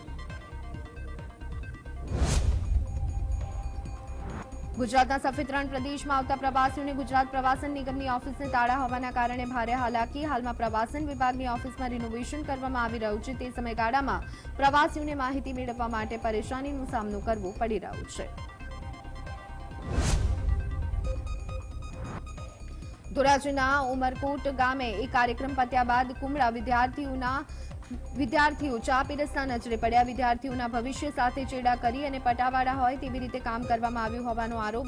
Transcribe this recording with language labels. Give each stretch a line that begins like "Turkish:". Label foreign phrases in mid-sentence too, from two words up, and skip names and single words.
Gujarati: ગુજરાતના સફેદ રણ પ્રદેશ में આવતા પ્રવાસીઓને ગુજરાત પ્રવાસન નિગમની ઑફિસને તાળા હોવાના કારણે ભારે હાલાકી। હાલમાં પ્રવાસન વિભાગની ઑફિસમાં રિનોવેશન કરવામાં આવી રહ્યું છે, તે સમયગાળામાં પ્રવાસીઓને માહિતી મેળવવા માટે પરેશાનીનો સામનો કરવો પડી રહ્યો છે। ધોરાજીના ઉમરકોટ ગામે એક કાર્યક્રમ પત્યા બાદ કુમળા વિદ્યાર્થીઓના વિદ્યાર્થીઓ ચા પીરસતા નજરે પડ્યા. વિદ્યાર્થીઓના ભવિષ્ય સાથે ચેડા કરી અને પટાવાળા હોય તેવી રીતે કામ કરવામાં આવ્યું હોવાનો આરોપ.